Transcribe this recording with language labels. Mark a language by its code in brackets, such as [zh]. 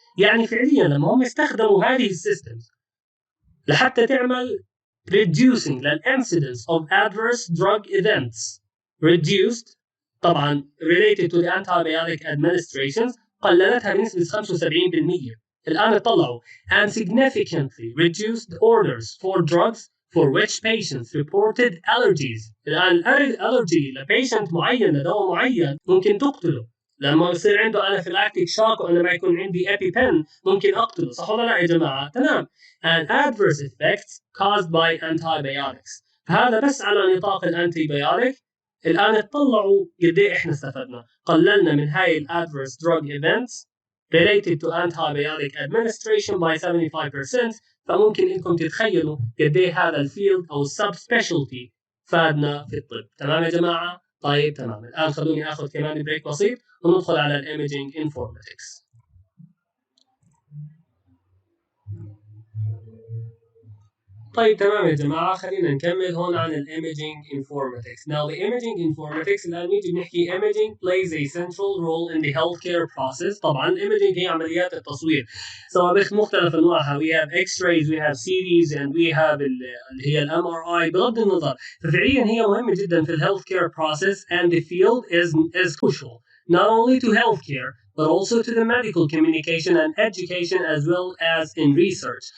[ar] يعني فعليا لما هم استخدموا هذه السيستمز لحتى تعمل [en] reducing the incidence of adverse drug events reduced طبعا related to the antibiotic administrations [ar] قللتها بنسبة [en] 75%. [ar] الآن اطلعوا [en] and significantly reduced orders for drugs for which patients reported allergies. [ar] الآن الالرجي لبيشنت معين لدواء معين ممكن تقتله. لما يصير عنده انافيلاكتيك شوك وانا ما يكون عندي EpiPen ممكن اقتله، صح ولا لا يا جماعه؟ تمام. [en] and adverse effects caused by antibiotics. [ar] فهذا بس على نطاق الانتيبيوتيك. الآن اطلعوا قد ايه احنا استفدنا، قللنا من هاي الادفيرس [en] drug events related to antibiotic administration by 75%. [ar] فممكن انكم تتخيلوا قد ايه هذا الفيلد او السب سبيشالتي فادنا في الطب. تمام يا جماعه؟ طيب تمام. الان خلوني اخذ كمان بريك بسيط وندخل على الايميجينج انفورماتكس. طيب تمام يا جماعة، خلينا نكمل هون عن الإيميجينج انفورماتكس. [en] Now the imaging informatics [ar] الآن نيجي بنحكي [en] imaging plays a central role in the healthcare process. [ar] طبعا الإيميجينج هي عمليات التصوير سواء بمختلف أنواعها. [en] We have X-rays, we have CTs, and we have [ar] اللي هي [en] ال MRI. [ar] بغض النظر ففعليا هي مهمة جدا في [en] healthcare process and the field is crucial not only to healthcare but also to the medical communication and education as well as in research.